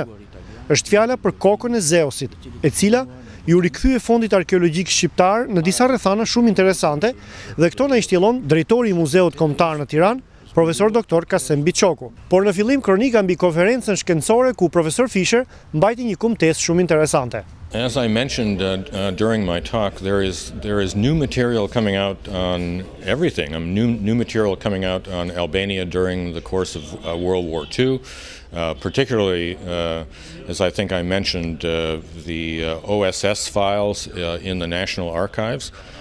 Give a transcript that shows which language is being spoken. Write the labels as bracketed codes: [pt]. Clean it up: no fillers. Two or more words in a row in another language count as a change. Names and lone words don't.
[sq] Është fjala për kokën e Zeusit, e cila ju rikthye fondit arkeologjik shqiptar në disa rrethana shumë interesante, dhe këto na i shtjellon drejtori i Muzeut Kombëtar në Tiranë, profesor doktor Kasem Biçoku. Por në fillim kronika mbi konferencën shkencore ku profesor Fischer mbajti një kumtesë shumë interesante. [en] As I mentioned during my talk, there is new material coming out on everything. New material coming out on Albania during the course of World War II, particularly, as I think I mentioned, the OSS files in the National Archives.